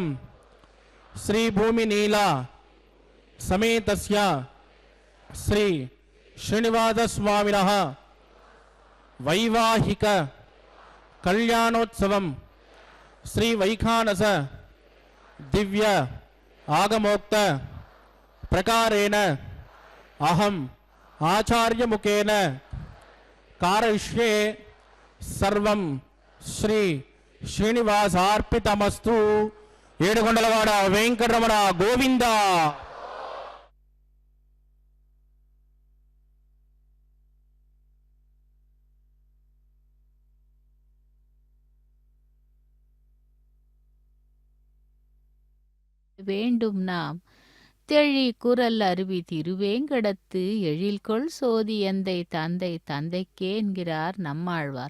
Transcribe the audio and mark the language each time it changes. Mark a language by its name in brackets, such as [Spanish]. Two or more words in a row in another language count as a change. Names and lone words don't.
[Sanskrit] श्री भूमि नीला समेतस्य श्री श्रीनिवास स्वामिनः वैवाहिक कल्याणोत्सवम श्री वैखानस दिव्य आगमोक्त प्रकारेण अहम आचार्य मुखेन कारयिष्ये सर्वं श्री श्रीनिवासार्पितमस्तु. [Telugu] ఏడుకొండలవాడ వెంకటరమణ గోవింద. [Tamil] வேண்டும் நாம் தெழி குரல் அருவி திருவேங்கடத்து எழில்கொள் சோதி எந்தை தந்தை தந்தைக்கே என்கிறார் நம்மாழ்வார்.